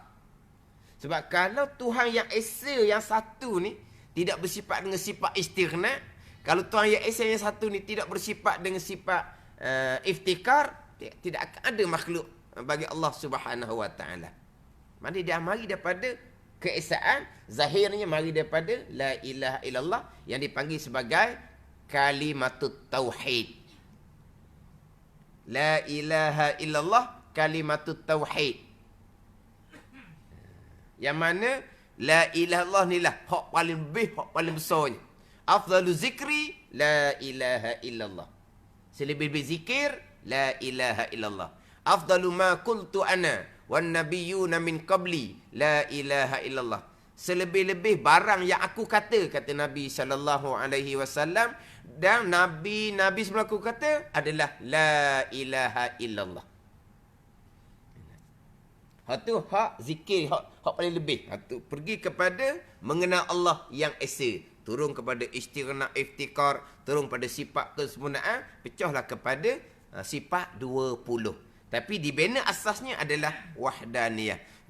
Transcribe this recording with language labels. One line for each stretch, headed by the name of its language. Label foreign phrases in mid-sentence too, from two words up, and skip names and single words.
Malay: Sebab kalau Tuhan yang esa yang satu ni tidak bersifat dengan sifat istighna, kalau Tuhan yang esa yang satu ni tidak bersifat dengan sifat iftikar, tidak akan ada makhluk bagi
Arabic: الله سبحانه وتعالى.
Malay: Mari dia mari daripada keesaan, zahirnya mari daripada
Arabic: لا إله إلا الله
Malay: yang dipanggil sebagai
Arabic: كلمة التوحيد. لا إله إلا الله كلمة التوحيد.
Malay: Yang mana
Arabic: لا إله إلا الله
Malay: ni lah hak paling lebih, hak paling besarnya.
Arabic: أفضل الذكر لا إله إلا الله.
Malay: Selebih-lebih zikir
Arabic: لا إله إلا الله. أفضل ما قلت أنا والنبيون من قبلي لا إله إلا الله.
Malay: Selebih-lebih barang yang aku kata Nabi
Arabic: صلى الله عليه وسلم,
Malay: dan nabi sebelum aku kata adalah
Arabic: لا إله إلا الله.
Malay: Hak tu hak zikir, hak paling lebih. Hak tu pergi kepada mengenal Allah yang esa, turun kepada istighna, iftikar, turun pada sifat kesempurnaan, pecahlah kepada sifat 20. Tapi dibina asasnya adalah wahdaniyah.